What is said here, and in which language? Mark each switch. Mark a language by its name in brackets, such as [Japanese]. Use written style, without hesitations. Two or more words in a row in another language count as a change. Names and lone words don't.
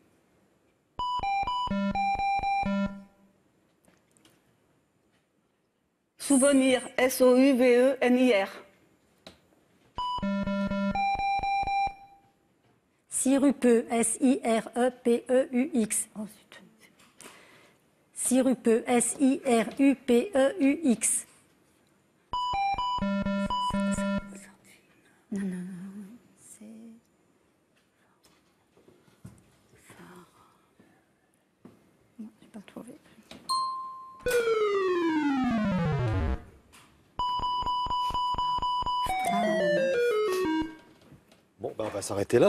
[French] Souvenir, S-O-U-V-E-N-I-R. Sirupeux, S-I-R-E-P-E-U-X. Oh, zut. Sirupeux, S-I-R-U-P-E-U-X. Non, non, non. C'est... Non, je n'ai pas trouvé. Bon, ben, on va s'arrêter là.